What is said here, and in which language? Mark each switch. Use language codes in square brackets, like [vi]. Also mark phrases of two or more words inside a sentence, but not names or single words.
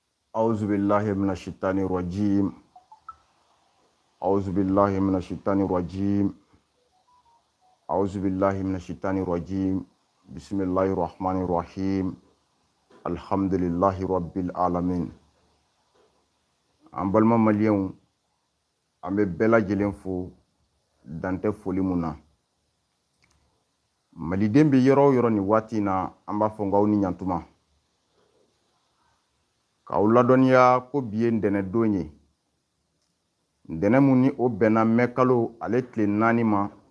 [ar] أعوذ بالله من الشيطان الرجيم أعوذ بالله من الشيطان الرجيم أعوذ بالله من الشيطان الرجيم بسم الله الرحمن الرحيم الحمد لله رب العالمين [bm] an balima maliyɛnw an bɛ bɛɛ lajɛlen fo dantɛ foli mun na maliden bɛ yɔrɔ o yɔrɔ ni waati in na an b'a fɔ k'aw ni ɲantuma k'aw ladɔnniya ko bi ye ntɛnɛ don ye ntɛnɛ mun ni o bɛnna mɛ kalo ale tile 4 ma